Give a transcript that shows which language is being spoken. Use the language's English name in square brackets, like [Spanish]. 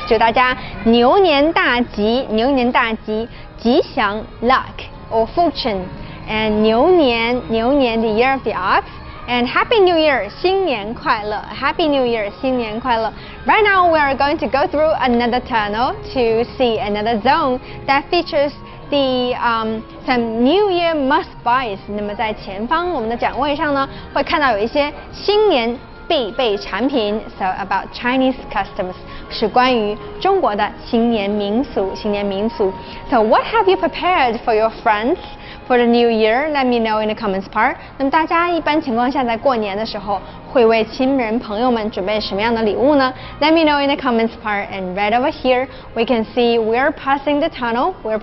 [Chinese] 祝大家牛年大吉，吉祥 [English] luck or fortune. And 牛年 the year of the ox. And happy New Year, [Chinese] 新年快乐 [English] Happy New Year, 新年快乐 Right now we are going to go through another tunnel to see another zone that features the some New Year must buys. [Chinese] 那么在前方我们的展位上呢，会看到有一些新年必备产品。 [English] So about Chinese customs [Chinese] 是关于中国的新年民俗。 [English] So what have you prepared for your friends for the New Year? Let me know in the comments part. [Chinese] 那么大家一般情况下在过年的时候会为亲人朋友们准备什么样的礼物呢？ [English] Let me know in the comments part. And right over here we can see we're passing the tunnel.